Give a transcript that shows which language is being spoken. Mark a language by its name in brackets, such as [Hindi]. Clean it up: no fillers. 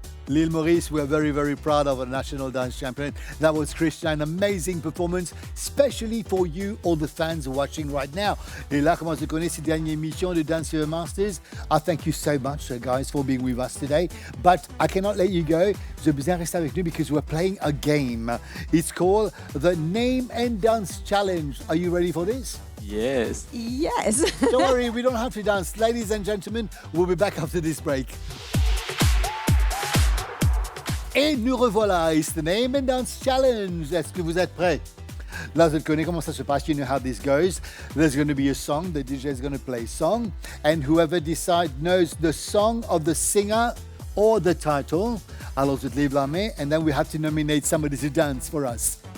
[English] L'île Maurice, we are very, very proud of our national dance champion. That was Krishna, an amazing performance, especially for you, all the fans watching right now. [French] Et là, comment on se connaît cette dernière émission de Dance Fever Masters? [English] I thank you so much, guys, for being with us today. But I cannot let you go. [French] Vous avez besoin de rester avec nous [English] because we're playing a game. It's called the Name and Dance Challenge. Are you ready for this? Yes. Yes. Don't worry, we don't have to dance. Ladies and gentlemen, we'll be back after this break. [French] Et nous revoilà, [English] it's the Name and Dance Challenge. [French] Est-ce que vous êtes prêts? Là, vous connaissez comment ça se passe. [English] You know how this goes. There's going to be a song. The DJ is going to play a song. And whoever knows the song of the singer or the title, [French] alors je te lève la main. [English] And then we have to nominate somebody to dance for us.